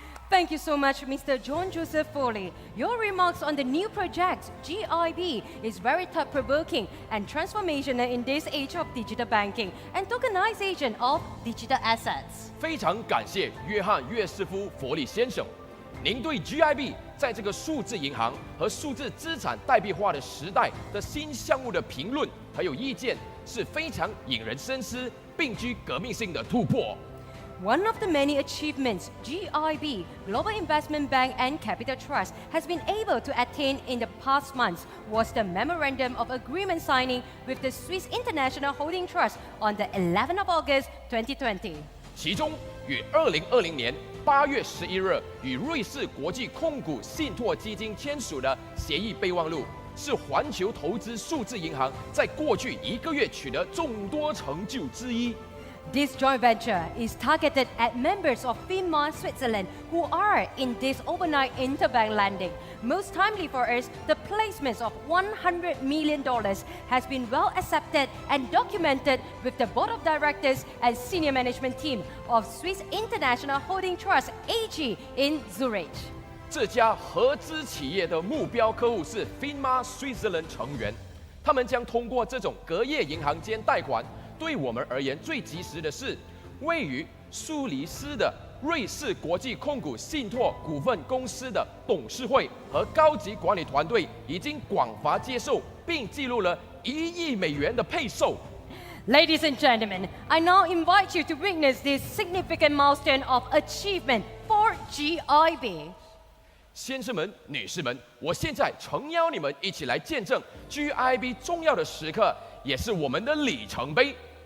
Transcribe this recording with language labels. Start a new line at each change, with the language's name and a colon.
English: Thank you so much, Mr. John Joseph Foley. Your remarks on the new project, GIB, is very thought-provoking and transformational in this age of digital banking and tokenization of digital assets.
Chinese: 非常感谢约翰岳师夫佛利先生，您对 GIB 在这个数字银行和数字资产代币化的时代的新项目的评论还有意见是非常引人深思，并具革命性的突破。
English: One of the many achievements GIB, Global Investment Bank and Capital Trust, has been able to attain in the past months was the Memorandum of Agreement signing with the Swiss International Holding Trust on the 11th of August 2020.
Chinese: 其中，于2020年8月11日与瑞士国际控股信托基金签署的协议备忘录，是环球投资数字银行在过去1个月取得众多成就之一。
English: This joint venture is targeted at members of FINMA Switzerland who are in this overnight interbank lending. Most timely for us, the placements of $100 million has been well accepted and documented with the board of directors and senior management team of Swiss International Holding Trust AG in Zurich.
Chinese: 这家合资企业的目标客户是 FINMA Switzerland 成员，他们将通过这种隔夜银行间贷款。对我们而言，最及时的是，位于苏黎世的瑞士国际控股信托股份公司的董事会和高级管理团队已经广泛接受并记录了1亿美元的配售。
English: Ladies and gentlemen, I now invite you to witness this significant milestone of achievement for GIB.
Chinese: 先生们、女士们，我现在诚邀你们一起来见证 GIB 重要的时刻，也是我们的里程碑。